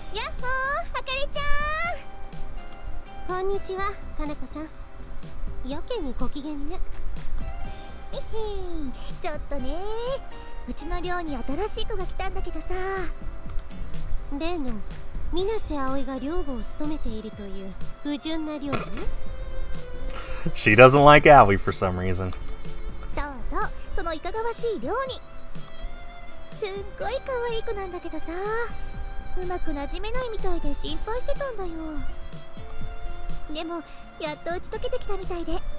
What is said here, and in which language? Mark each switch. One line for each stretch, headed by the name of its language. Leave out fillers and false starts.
Japanese: やっほー、あかりちゃん。こんにちは、かなこさん。やけにご機嫌ね。へへん、ちょっとね、うちの寮に新しい子が来たんだけどさ。例の水瀬葵が寮母を務めているという不純な寮母ね。
English: She doesn't like Aoi for some reason.
Japanese: そうそう、そのいかがわしい寮に。すっごい可愛い子なんだけどさ、うまくなじめないみたいで心配してたんだよ。でもやっと打ち解けてきたみたいで。